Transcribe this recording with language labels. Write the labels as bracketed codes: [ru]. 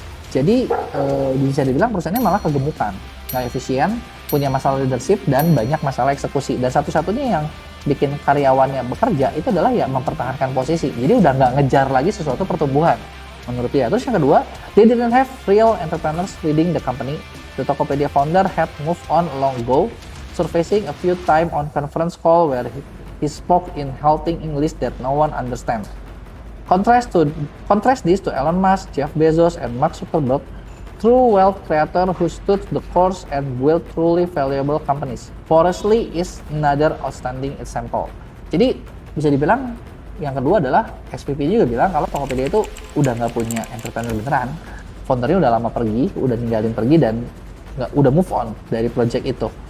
[id] Jadi bisa dibilang perusahaannya malah kegemukan, nggak efisien, punya masalah leadership dan banyak masalah eksekusi. Dan satu-satunya yang bikin karyawannya bekerja itu adalah ya mempertahankan posisi. Jadi udah nggak ngejar lagi sesuatu pertumbuhan menurut dia. Terus yang kedua, [en] they didn't have real entrepreneurs leading the company. The Tokopedia founder had moved on long ago, surfacing a few times on conference call where he spoke in halting English that no one understands. Contrast this to Elon Musk, Jeff Bezos, and Mark Zuckerberg, true wealth creator who stood the course and built truly valuable companies. Forestly is another outstanding example. [id] Jadi bisa dibilang yang kedua adalah SPP juga bilang kalau Tokopedia itu udah nggak punya entrepreneur beneran. Foundernya udah lama pergi, udah ninggalin pergi dan udah move on dari project itu.